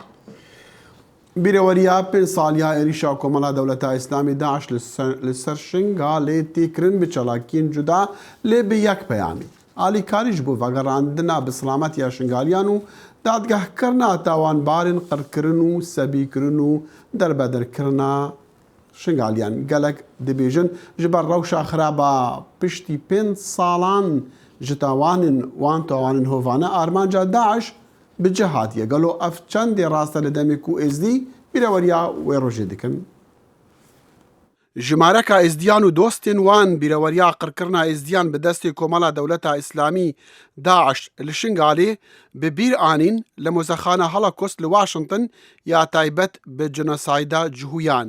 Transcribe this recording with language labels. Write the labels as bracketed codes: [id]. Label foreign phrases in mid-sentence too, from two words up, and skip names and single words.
[ku] بیرەوەریا پێنج ساڵیا عێریشا کۆمەڵا دەوڵەتە ئیسلامی داعش لەسەر شنگالێ تێکردن بە چالاکیین جودا لێ بە یەک پەیامی. ئالیکاریش بوو ڤەگەڕاندنا بە سڵامەتیە شنگالیان و دادگەهکردنا تاوانبارن قڕکردن و سەبیکردن و دەربەدەرکردنا شنگالیان گەلک دەبێژن ji ber rewşa xiraba piştî pênc salan ji tawanên wan tawanên hovane armanca Daeş bi cih hatiye gelo ev çendê raste li demê ku êzdî bîreweriya wê rojê dikin. Ji mareka êzdiyan û dostên wan bîreweriya qirkirina êzdiyan bi destê Komela Dewleta İslamî Daeş li Şingalê bi bîr anîn li mozexana Holocaust li Washington ya taybet bi cinosayda cihûyan.